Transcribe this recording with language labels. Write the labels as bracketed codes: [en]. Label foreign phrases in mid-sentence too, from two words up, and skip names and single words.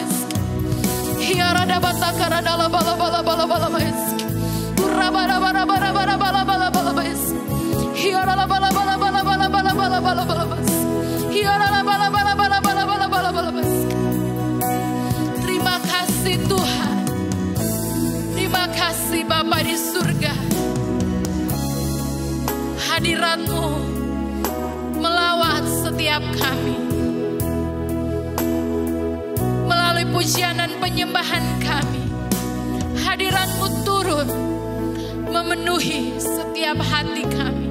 [id] Hiarada bata karana la bala bala bala bala bala. Urabara bara bara bara bala bala bala bala. Hiarala bala bala bala bala bala bala bala bala. Hiarala bala bala bala bala bala bala bala. Terima kasih Tuhan. Terima kasih Bapa di surga. Hadirat-Mu melawat setiap kami. Melalui pujian dan penyembahan kami, hadirat-Mu turun memenuhi setiap hati kami.